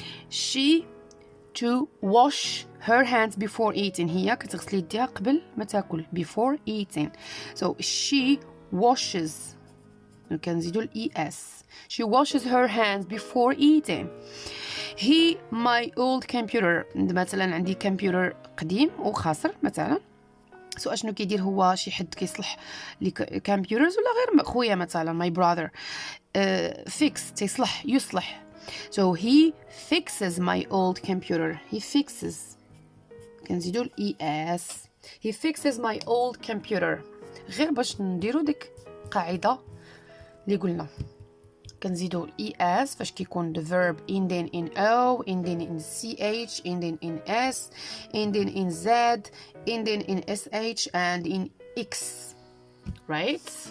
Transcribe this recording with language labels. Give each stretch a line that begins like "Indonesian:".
English: she to wash her hands before eating.
Arabic: هي كتغسل يديها قبل ما تاكل
English: before eating. so she washes
Arabic: كنزيدو الاي اس.
English: she washes her hands before eating. he my old computer.
Arabic: مثلا عندي كمبيوتر قديم وخاسر مثلا. سو اشنو كيدير هو شي حد كيصلح لي كمبيوترز ولا غير خويا مثلا
English: my brother fix
Arabic: يصلح.
English: so he fixes my old computer. he fixes
Arabic: كنزيدو الاي اس.
English: he fixes my old computer.
Arabic: غير باش نديرو ديك قاعده اللي قلنا كنزيدو الاي اس فاش كيكون
English: the verb ending in o, ending in ch, ending in s, ending in z, ending in sh and in x. right?